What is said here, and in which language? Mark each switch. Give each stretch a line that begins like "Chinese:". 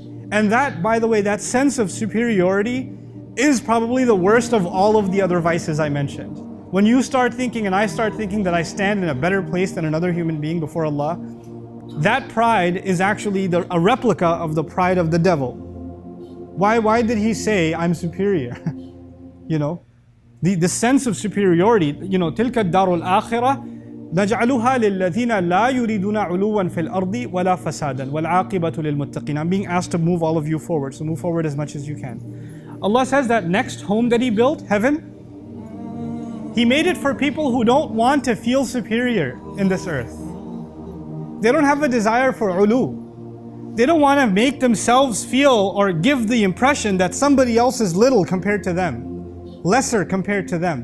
English: And that, by the way, that sense of superiority is probably the worst of all of the other vices I mentioned. When you start thinking and I start thinking that I stand in a better place than another human being before Allah, that pride is actually a replica of the pride of the devil. Why did he say, I'm superior? You know, the sense of superiority, you know,
Arabic: تِلْكَ الدَّارُ الْآخِرَةِ نَجْعَلُهَا لِلَّذِينَ لَا يُرِيدُونَ عُلُوًّا فِي الْأَرْضِ وَلَا فَسَادًا وَالْعَاقِبَةُ لِلْمُتَّقِينَ.
English: I'm being asked to move all of you forward, so move forward as much as you can. Allah says that next home that He built, heaven, He made it for people who don't want to feel superior in this earth. They don't have a desire for ulu. They don't want to make themselves feel or give the impression that somebody else is little compared to them, lesser compared to them.